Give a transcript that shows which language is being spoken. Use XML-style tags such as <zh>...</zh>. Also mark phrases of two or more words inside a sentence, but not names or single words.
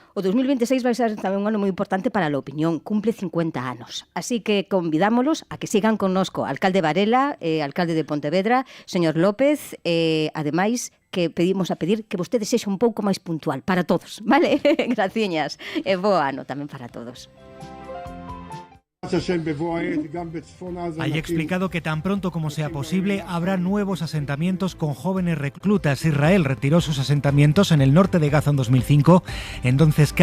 <gl>O 2026 vai ser tamén un ano moi importante para a opinión, cumple 50 anos. Así que convidámolos a que sigan connosco, alcalde Varela, alcalde de Pontevedra, señor López, ademais que pedimos a pedir que vostede sexa un pouco máis puntual para todos, vale? Graciñas, e bo ano tamén para todos.</gl> <es>Hay explicado que tan pronto como sea posible habrá nuevos asentamientos con jóvenes reclutas. Israel retiró sus asentamientos en el norte de Gaza en 2005, entonces</es>